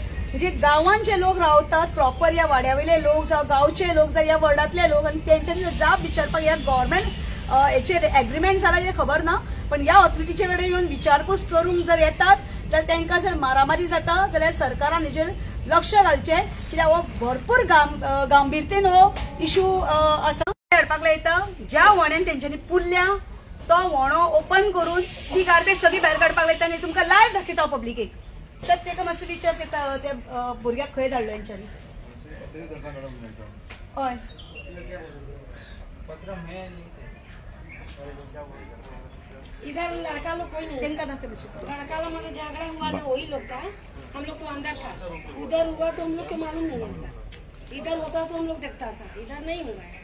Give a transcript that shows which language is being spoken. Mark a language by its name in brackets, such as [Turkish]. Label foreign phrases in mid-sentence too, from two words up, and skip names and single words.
[Konkani] म्हणजे गांवांत जे लोक रावतात प्रॉपर या वाड्यावयले लोक जावं गांवचे लोक जावं या वर्डातले लोक आणि तेंच्यांनी जाप विचारपाक ह्या गव्हर्मेंट हेचेर एग्रीमेंट जाला कितें खबर ना पण ह्या ऑथॉरिटीचे कडेन येवन विचारपूस करूंक जर येतात जाल्यार तांकां जर मारामारी जाता जाल्यार सरकारान हेचेर लक्ष घालचें कित्याक हो भरपूर गांभीर्यतेन हो इशू आसा. हाडपाक लायता ज्या व्होण्यान तेंच्यांनी पुल्ल्या तो व्होणो ओपन करून ती गार्बेज सगळी भायर काडपाक लायता आनी तुमकां लायव्ह दाखयता पब्लिकेक. सर तेका मातसो विचार त्या भुरग्याक खंय धाडलो हेंच्यांनी. हय [Hindi] इधर लड़का लोग कोई नहीं, लड़का लोग मतलब झगड़ा हुआ था वही लोग का, हम लोग तो अंदर था. उधर हुआ तो हम लोग को मालूम नहीं है सर. इधर होता तो हम लोग देखता था, इधर नहीं हुआ है.